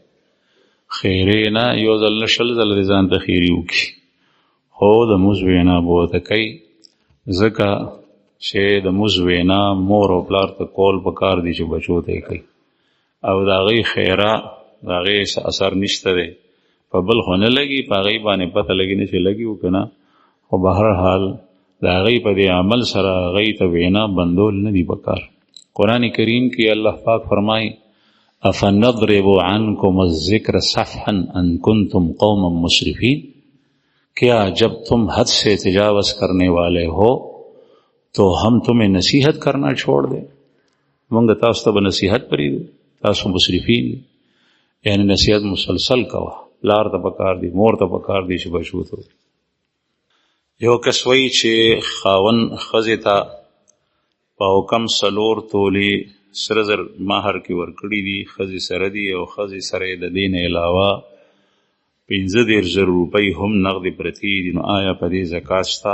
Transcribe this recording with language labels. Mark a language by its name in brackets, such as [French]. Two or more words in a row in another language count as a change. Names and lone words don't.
[Pashto] خیرې نه، یو ځل نه 100 ځله دې ځان ته خیرې وکړي، خو د مونځ وینا به ورته کوي، ځکه چې د مونځ وینا مور او پلار ته کول پکار دي چې بچو ته یې کوي، او د هغې خیره د هغې اثر نشته دی، په بل خو نه لګي، په هغې باندې پته لګي نه چې لګي و که نه، خو به هر حال د هغې په دې عمل سره هغې ته وینا بندول نه دي پکار. قرآن کریم کې الله پاک فرمایي [Arabic] افنضرب عنکم الذکر صفحا ان کنتم قوما مسرفین، [Urdu] کیا جب تم حد سے تجاوز کرنے والے ہو تو ہم تمہیں نصیحت کرنا چھوڑ دیں؟ [Pashto] مونږ تاسو ته به نصیحت پرېږدو؟ تاسو مسرفین دي، یعنی نصیحت مسلسل کوه، پلار ته پکار دي، مور ته پکار دي چې بچو ته. یو کس وایي چې خاوند ښځې ته په حکم 4 تولې سره زر مهر کې ورکړي دي، ښځې سره دي، او ښځې سره د دې نه علاوه 15,000 روپۍ هم نغدې پرتې دي، نو آیا په دې زکات شته؟